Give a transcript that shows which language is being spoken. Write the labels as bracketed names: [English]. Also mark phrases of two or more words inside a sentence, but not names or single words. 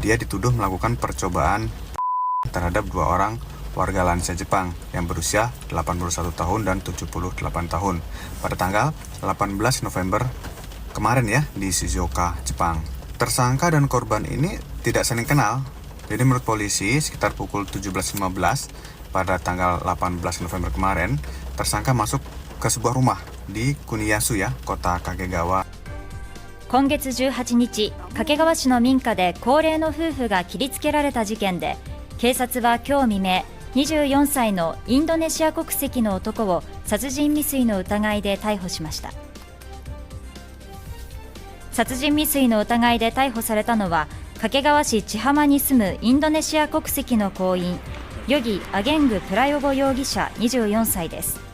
[Indonesian] Dia dituduh melakukan percobaan terhadap 2 orang warga lansia Jepang yang berusia 81 tahun dan 78 tahun pada tanggal 18 November kemarin ya, di Shizuoka, Jepang. Tersangka dan korban ini tidak saling kenal. Jadi menurut polisi sekitar pukul 17.15 pada tanggal 18 November kemarin, tersangka masuk ke sebuah rumah di Kuniyasu ya, kota Kagegawa. [Japanese] 今月18日、掛川市の民家で高齢の夫婦が切りつけられた事件で、警察は今日未明、24歳のインドネシア国籍の男を殺人未遂の疑いで逮捕しました。殺人未遂の疑いで逮捕されたのは、 掛川市千浜に住むインドネシア国籍の工員ヨギ・アゲング・プラヨゴ容疑者24歳です。